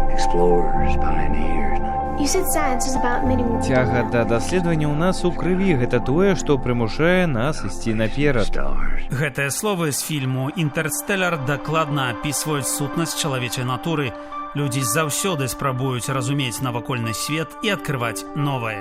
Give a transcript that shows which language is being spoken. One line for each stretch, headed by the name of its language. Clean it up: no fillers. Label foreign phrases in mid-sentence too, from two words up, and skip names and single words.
English: explorers, pioneers. You said science is about admitting...
Belarusian: Цяга да даследавання ў нас у крыві – гэта тое, што прымушае нас ісці наперад.
English: Stars.
Belarusian: Гэтыя словы з фільму «Інтэрстэлар» дакладна апісваюць сутнасць чалавечай натуры. Людзі заўсёды спрабуюць разумець навакольны свет і адкрываць новае.